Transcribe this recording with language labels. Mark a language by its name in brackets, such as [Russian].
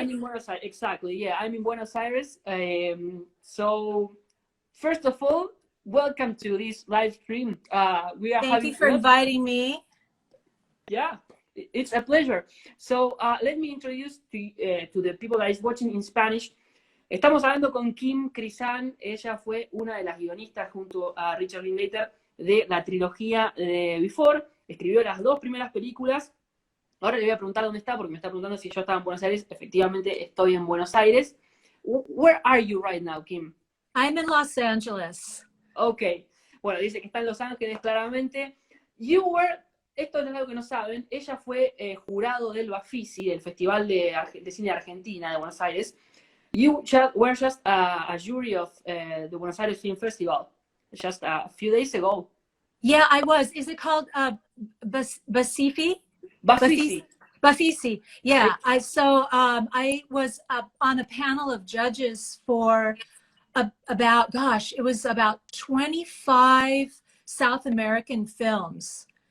[English] I'm in Buenos Aires, exactly. Yeah, I'm in Buenos Aires. So, first of all, welcome to this live stream. We are Thank you for inviting me. Yeah, it's a pleasure. So, let me introduce to the people that is watching in Spanish. [Spanish] Estamos hablando con Kim Krizan. Ella fue una de las guionistas junto a Richard Linklater de la trilogía de Before. Escribió las dos primeras películas. Ahora le voy a preguntar dónde está, porque me está preguntando si yo estaba en Buenos Aires. Efectivamente, estoy en Buenos Aires. [English] Where are you right now, Kim? I'm in Los Angeles. Ok. [Spanish] Bueno, dice que está en Los Ángeles, claramente. Esto es algo que no saben, ella fue jurado del Bafisi, del Festival de Cine Argentina de Buenos Aires. [English] You were just a jury of the Buenos Aires Film Festival just a few days ago. Yeah, I was. Is it called Basifi? Bafisi. Yeah. I was on a panel of judges for about 25 South American films.